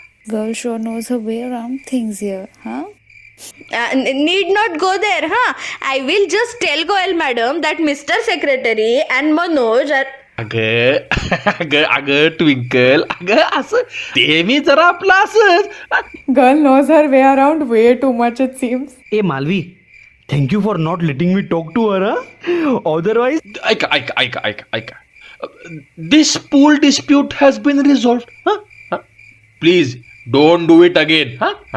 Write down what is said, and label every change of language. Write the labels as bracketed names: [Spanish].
[English] Girl sure knows her way around things here, huh? Need not go there, huh? I will just tell Goel madam that Mr. Secretary and Manoj are... [Marathi] अगं twinkle असं ते मी जरा आपलं असंच. [English] Girl knows her way around way too much, it seems. Hey Malvi, thank you for not letting me talk to her. Otherwise, [Marathi] ऐका. [English] This pool dispute has been resolved. Huh? Please don't do it again. Huh?